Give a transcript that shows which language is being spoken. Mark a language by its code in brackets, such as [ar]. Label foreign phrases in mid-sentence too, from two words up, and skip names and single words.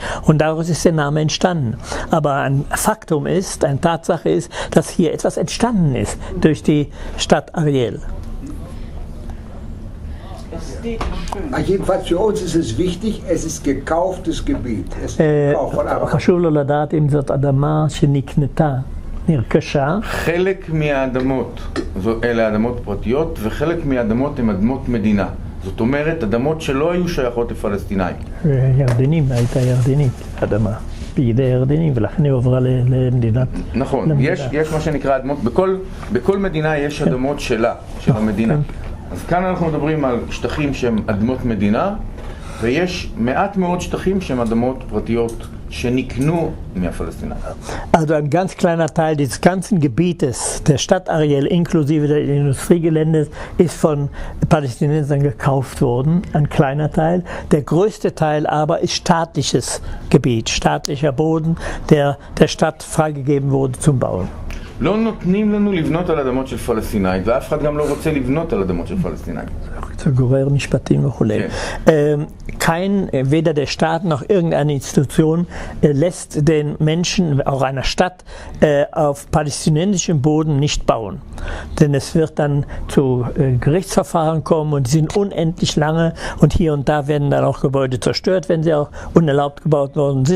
[de] Und daraus ist der Name entstanden. Aber ein Faktum ist, eine Tatsache ist, dass hier etwas entstanden ist durch die Stadt Ariel. Jedenfalls für uns ist es wichtig, es ist gekauftes Gebiet. Es ist gekauft von Arabern. [he] חשוב לו לדעת אם זאת אדמה שנקנתה, נרכשה. חלק מהאדמות, אלה אדמות פרטיות, וחלק מהאדמות הן אדמות מדינה. זאת אומרת, אדמות שלא היו שייכות לפלסטינאים. ירדנים, הייתה ירדנית, אדמה. בידי הירדנים, ולכן היא עברה למדינת... נכון, יש מה שנקרא אדמות, בכל מדינה יש אדמות שלה, של המדינה. אז כאן אנחנו מדברים על שטחים שהם אדמות מדינה, ויש מעט מאוד שטחים שהם אדמות פרטיות שנקנו מהפלסטינים. [de] Also ein ganz kleiner Teil des ganzen Gebietes der Stadt Ariel inklusive des Industriegeländes ist von Palästinensern gekauft worden, ein kleiner Teil. Der größte Teil aber ist staatliches Gebiet, staatlicher Boden, der der Stadt freigegeben wurde zum Bauen. [he] לא נותנים לנו לבנות על אדמות של פלסטינאים, ואף אחד גם לא רוצה לבנות על אדמות של פלסטינאים. [de] Zu Gehör [he] משפטים וכולי. [de] Kein, weder der Staat noch irgendeine Institution lässt den Menschen, auch einer Stadt, auf palästinensischem Boden nicht bauen. Denn es wird dann zu Gerichtsverfahren kommen und die sind unendlich lange und hier und da werden dann auch Gebäude zerstört, wenn sie auch unerlaubt gebaut worden sind.